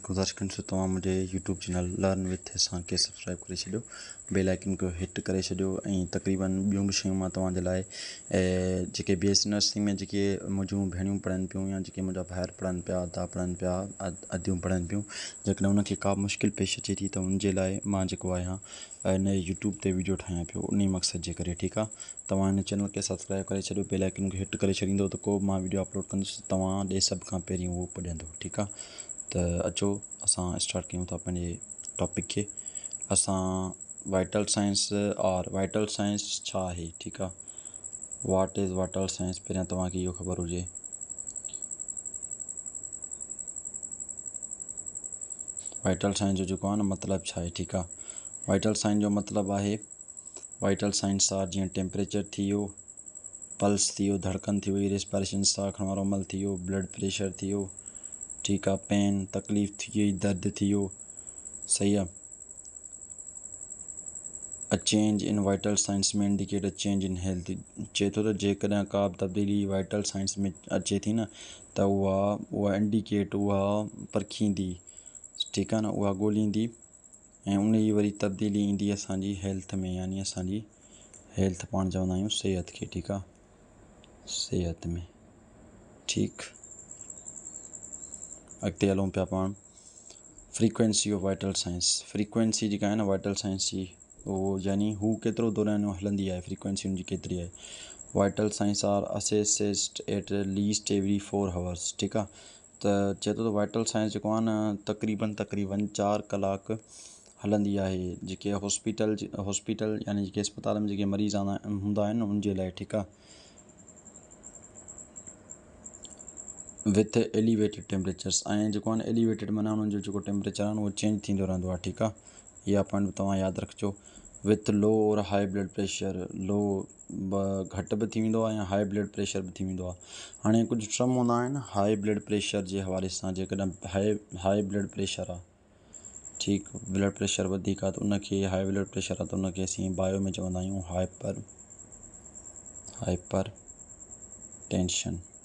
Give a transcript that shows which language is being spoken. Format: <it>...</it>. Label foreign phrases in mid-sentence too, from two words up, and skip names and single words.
<sd>गुज़ारिश कंदुसि तव्हां मुंहिंजे</sd> <en>YouTube channel</en> <sd>लर्न विथ असांखे सब्सक्राइब करे छॾियो,</sd> <en>bell icon</en> <sd>खे हिट करे छॾियो, ऐं तक़रीबन ॿियूं बि शयूं मां तव्हांजे लाइ जेके</sd> <en>BSc nursing</en> <sd>में जेके मुंहिंजूं भेणियूं पढ़नि पियूं या जेके मुंहिंजा भाइर पढ़नि पिया, अदा पढ़नि पिया, अदियूं पढ़नि पियूं, जेकॾहिं उनखे का मुश्किल पेश अचे थी त उनजे लाइ मां जेको आहियां हिन यूट्यूब ते वीडियो ठाहियां पियो उन मक़सद जे करे। ठीकु आहे, तव्हां हिन चैनल खे सब्सक्राइब करे छॾियो,</sd> <en>bell icon</en> <sd>खे हिट करे छॾींदो त को बि मां वीडियो अपलोड कंदुसि तव्हां ॾे सभ खां पहिरीं उहो पुॼंदो। ठीकु आहे, त अचो असां स्टार्ट कयूं था पंहिंजे टॉपिक खे। असां</sd> <en>vital signs</en> <sd>और</sd> <en>vital signs</en> <sd>छा आहे। ठीकु आहे,</sd> <en>What is vital signs,</en> <sd>पहिरियां तव्हांखे इहो ख़बर हुजे।</sd> <en>vital signs</en> <sd>जो जेको आहे न मतिलबु छा आहे। ठीकु आहे,</sd> <en>vital signs</en> <sd>जो मतिलबु आहे,</sd> <en>vital signs</en> <sd>सां जीअं टेम्परेचर थी वियो, पल्स थी वियो, धड़कन थी वई, रेस्पायरेशन साह खणण वारो अमल थी वियो,</sd> <en>blood pressure</en> <sd>थी वियो, ठीकु आहे, पेन तकलीफ़ थी वई, दर्द थी वियो, सही आहे।</sd> <en>A change in vital signs में indicate a change in health,</en> <sd>चए थो त जेकॾहिं का बि तब्दीली</sd> <en>vital signs</en> <sd>में अचे थी न त उहा इंडिकेट, उहा परखींदी, ठीकु आहे न, उहा ॻोल्हींदी ऐं उन जी वरी तब्दीली ईंदी असांजी हेल्थ में, यानी असांजी हेल्थ पाण चवंदा आहियूं सिहत खे। ठीकु आहे, सिहत में। ठीकु, अॻिते हलूं पिया पाण।</sd> <en>Frequency of vital signs,</en> <sd>फ्रीक्वेंसी जेका आहे न</sd> <en>vital signs</en> <sd>जी, उहो यानी हू केतिरो दौरान हलंदी आहे, फ्रीक्वेंसी हुनजी केतिरी आहे।</sd> <en>Vital signs are assessed at least every 4 hours.</en> <sd>ठीकु आहे, त चए थो त</sd> <en>vital signs</en> <sd>जेको आहे न तक़रीबन 4 कलाक हलंदी आहे, जेके हॉस्पिटल यानी जेके अस्पताल में जेके मरीज़ हूंदा आहिनि न उनजे लाइ। ठीकु आहे,</sd> <en>With elevated temperatures,</en> <sd>ऐं जेको आहे न एलिवेटेड माना उन्हनि जो जेको टेम्परेचर आहे न उहो चेंज थींदो रहंदो आहे। ठीकु आहे, इहा पॉइंट तव्हां यादि रखिजो।</sd> <en>With low</en> <sd>और</sd> <en>high blood pressure,</en> <sd>लो घटि बि थी वेंदो आहे या</sd> <en>high blood pressure</en> <sd>बि थी वेंदो आहे। हाणे कुझु टर्म हूंदा आहिनि</sd> <en>high blood pressure</en> <sd>जे हवाले सां, जेकॾहिं</sd> <en>high blood pressure</en> <sd>आहे, ठीकु,</sd> <en>blood pressure</en> <sd>वधीक आहे त उनखे,</sd> <en>high blood pressure</en> <sd>आहे त उनखे असीं बायो में चवंदा आहियूं</sd> <en>hypertension.</en>